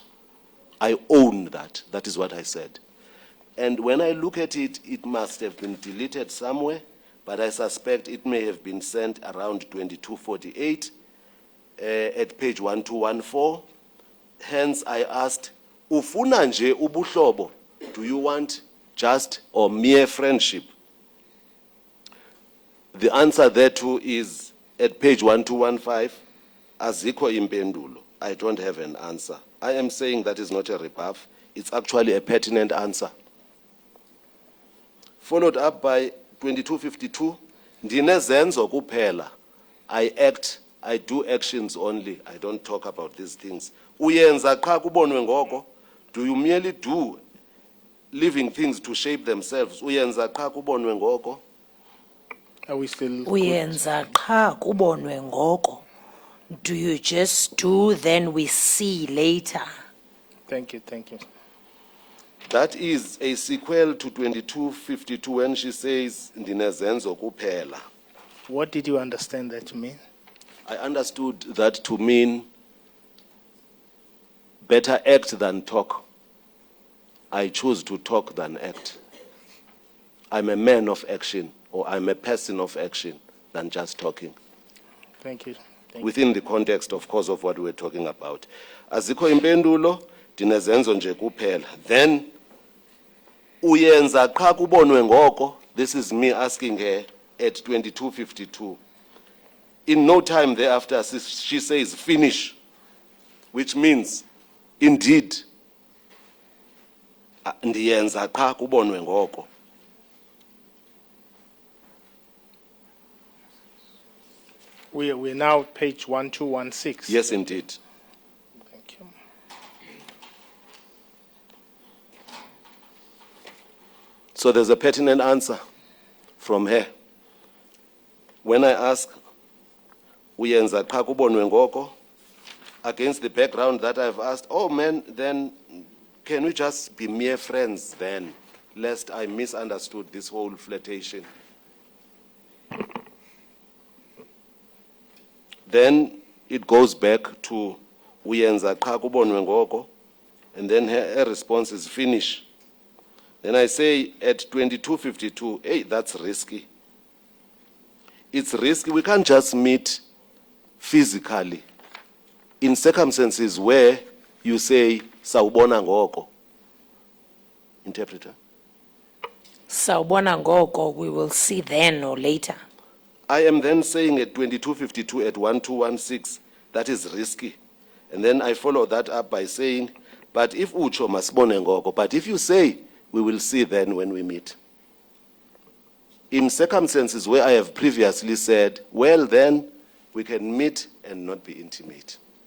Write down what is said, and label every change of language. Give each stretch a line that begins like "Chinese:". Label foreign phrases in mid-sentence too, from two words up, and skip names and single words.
English: I own that. That is what I said. And when I look at it, it must have been deleted somewhere, but I suspect it may have been sent around 2248 at page 1214. Hence, I asked,
Xhosa: ufuna nje ubuhlobo?
English: Do you want just or mere friendship? The answer thereto is at page 1215,
Xhosa: azikho impendulo.
English: I don't have an answer. I am saying that is not a rebuff. It's actually a pertinent answer. Followed up by 2252,
Xhosa: ndinezenzo kuphela.
English: I do actions only. I don't talk about these things.
Xhosa: Uyenza qha kubonwe ngoko.
English: Do you merely do living things to shape themselves?
Xhosa: Uyenza qha kubonwe ngoko.
English: Are we still?
Xhosa: Uyenza qha kubonwe ngoko.
English: Do you just do, then we see later? Thank you. That is a sequel to 2252 when she says,
Xhosa: ndinezenzo kuphela.
English: What did you understand that to mean? I understood that to mean better act than talk. I choose to talk than act. I'm a man of action, or I'm a person of action than just talking. Thank you. Within the context, of course, of what we're talking about.
Xhosa: Azikho impendulo, ndinezenzo nje kuphela. Then, uyenza qha kubonwe ngoko.
English: This is me asking her at 2252. In no time thereafter, she says, finish, which means, indeed,
Xhosa: ndiyenza qha kubonwe ngoko.
English: We're now page 1216. Yes, indeed. Thank you. So there's a pertinent answer from her. When I ask,
Xhosa: uyenza qha kubonwe ngoko,
English: against the background that I've asked, oh man, then can we just be mere friends then, lest I misunderstood this whole flirtation? Then it goes back to
Xhosa: uyenza qha kubonwe ngoko,
English: and then her response is finish. Then I say at 22:52, hey, that's risky. It's risky. We can't just meet physically in circumstances where you say
Xhosa: sawubona ngoko.
English: Interpreter.
Xhosa: Sawubona ngoko,
English: we will see then or later. I am then saying at 22:52 at 1216, that is risky. And then I follow that up by saying, but if
Xhosa: ucho masibone ngoko,
English: but if you say, we will see then when we meet. In circumstances where I have previously said, well then, we can meet and not be intimate.